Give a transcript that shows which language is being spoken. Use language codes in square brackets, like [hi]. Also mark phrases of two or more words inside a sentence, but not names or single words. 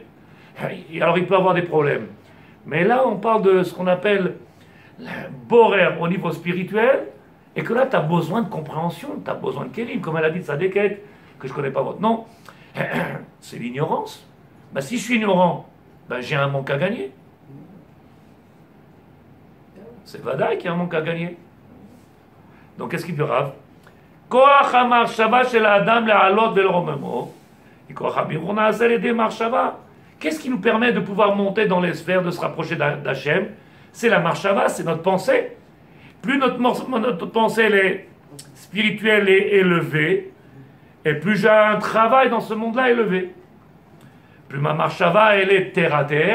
[fr] Et alors il peut avoir des problèmes. Mais là, on parle de ce qu'on appelle Borer au niveau spirituel, et que là, tu as besoin de compréhension, tu as besoin de Kélim, comme elle a dit de Sadeket, que je ne connais pas votre nom. C'est l'ignorance. Ben, si je suis ignorant, ben, j'ai un manque à gagner. C'est Vadaï qui a un manque à gagner. Donc, qu'est-ce qu'il dit Rav? [he] כח המחשבה של האדם לעלות ולרוממו. כח הבירור נעשה לידי מחשבה. [fr] Qu'est-ce qui nous permet de pouvoir monter dans les sphères, de se rapprocher d'Hachem? C'est la marshava, c'est notre pensée. Plus notre pensée elle est spirituelle et élevée, et plus j'ai un travail dans ce monde-là élevé. Plus ma marshava elle est terre à terre.